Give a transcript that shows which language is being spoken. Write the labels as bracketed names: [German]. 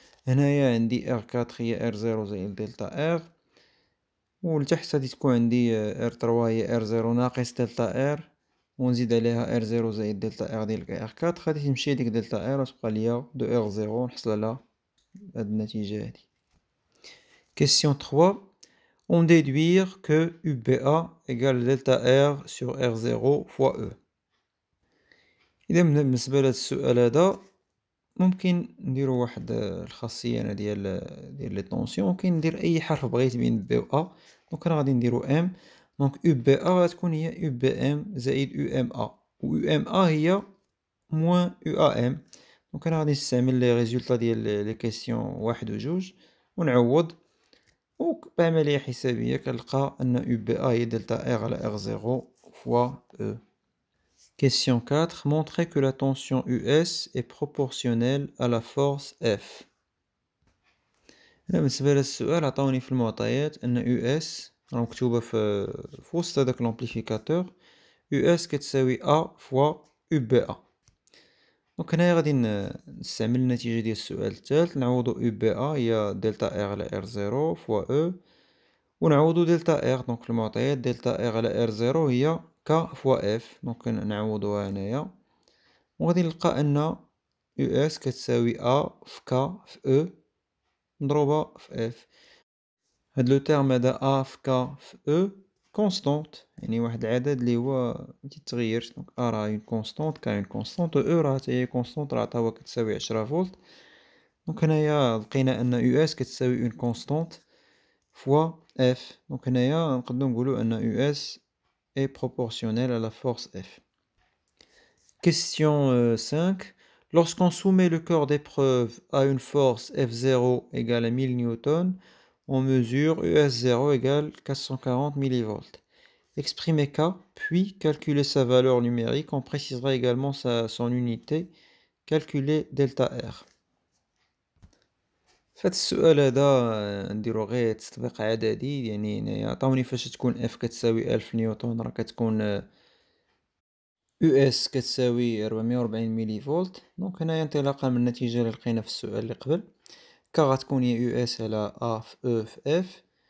[Arabic] هنايا عندي R4 هي R0 زائد دلتا R، ولتحت غادي تكون عندي R3 هي R0 ناقص دلتا R، ونزيد عليها R0 زائد دلتا R ديال R4. غادي تمشي ديك دلتا R وتبقى ليا 2 R0 ونحصل على هاد النتيجة هادي. [French] Question 3. On déduire que UBA égale delta R sur R0 fois E. [Arabic] إذا بالنسبة لهاد السؤال هذا ممكن نديرو واحد الخاصية هنا ديال لي طونسيون. ممكن ندير أي حرف بغيت بين B و A. دونك أنا غادي نديرو M. دونك UBA غتكون هي UBM زائد UMA، و UMA هي موان UAM. دونك أنا غادي نستعمل لي ريزولتا ديال لي كيسيون واحد و جوج ونعوض، وبعملية حسابية كنلقى أن UBA هي دلتا R على R0 fois E. Question 4. Montrer que la tension US est proportionnelle à la force F. هنا بالنسبة للسؤال عطاوني في المعطيات أن US راه مكتوبة في وسط هداك لومبليفيكاتور US كتساوي A fois UBA. دونك هنايا غادي نستعمل النتيجة ديال السؤال الثالث. نعوضو UBA هي دلتا R على R0 fois E، ونعوضو دلتا R. دونك المعطيات دلتا R على R0 هي K fois F. دونك نعوضوها هنايا وغادي نلقى أن US كتساوي A في K في E مضروبة في F. هاد لو تيرم هدا A في K في E كونستونت، يعني واحد العدد اللي هو متيتغيرش. دونك A راه اون كونستونت، K اون كونستونت، و E راه حتى هي كونستونت راه هو كتساوي 10 فولت. دونك هنايا لقينا أن US كتساوي اون كونستونت fois F. [French] Donc [Arabic] هنايا نقدرو نقولو أن [French] US est proportionnel à la force F. Question 5. Lorsqu'on soumet le corps d'épreuve à une force F0 égale à 1000 newtons, on mesure US0 égale 440 millivolts. Exprimez K, puis calculez sa valeur numérique. On précisera également son unité. Calculez delta R. [Arabic] فهاد السؤال هذا نديرو غير تطبيق عددي. يعني هنايا عطاوني فاش تكون اف كتساوي 1000 نيوتن راه كتكون اس كتساوي 440 ميلي فولت. دونك هنايا انطلاقا من النتيجة اللي لقينا في السؤال اللي قبل، ك غتكون هي يو اس على ا في او في اف.